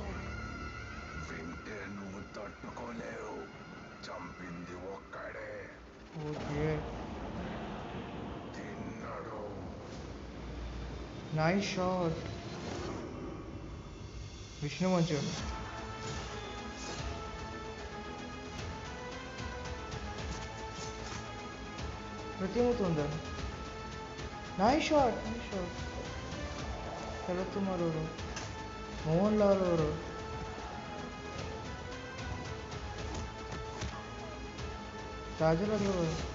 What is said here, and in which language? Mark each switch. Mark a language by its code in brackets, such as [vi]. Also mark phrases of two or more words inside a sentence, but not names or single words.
[te] వింటే నువ్వు తట్టుకోలేవు. చంపింది ఒక్కడే. ఓకే, తిన్నాడు. [en] nice shot. విష్ణు మంచు. [kn] ಪ್ರತಿ ಮುಕುಂದನ್. [en] nice shot. [kn] ಶರತ್ ಕುಮಾರ್ ಅವರು, ಮೋಹನ್ ಲಾಲ್ ಅವರು. ಕಾಜಲ್ ಅಗ್ರವಾಲ್.